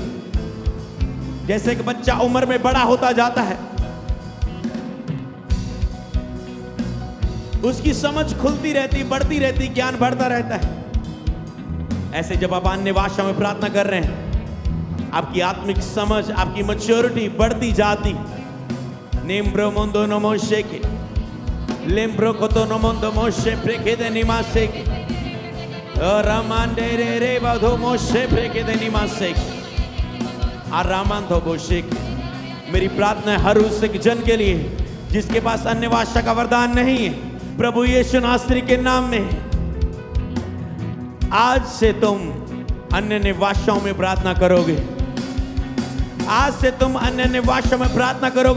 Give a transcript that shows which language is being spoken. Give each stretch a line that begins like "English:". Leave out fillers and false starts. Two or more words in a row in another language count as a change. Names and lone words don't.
Hindi: जैसे कि बच्चा उम्र में बड़ा होता जाता है, उसकी समझ खुलती रहती, बढ़ती रहती, ज्ञान बढ़ता रहता है। ऐसे जब आप अन्य भाषा में प्रार्थना कर रहे हैं, आपकी आत्मिक समझ, आपकी मैच्योरिटी बढ़ती जाती। निम्ब्रो मोंदो नमोशे के लेम्ब्रो कोतो नमोंदो मोशे प्रेके दे निमासे के रामांडे रे रे बाधो मोशे प्रेके दे निमासे के आरामांधो बोशे के। मेरी प्रार्थना है हर उस जन के लिए जिसके पास अन्य भाषा का वरदान नहीं है, प्रभु यीशु नासरी के नाम में आज से तुम अन्य भाषाओं में प्रार्थना करोगे। आज से तुम अन्य भाषाओं में प्रार्थना करोगे।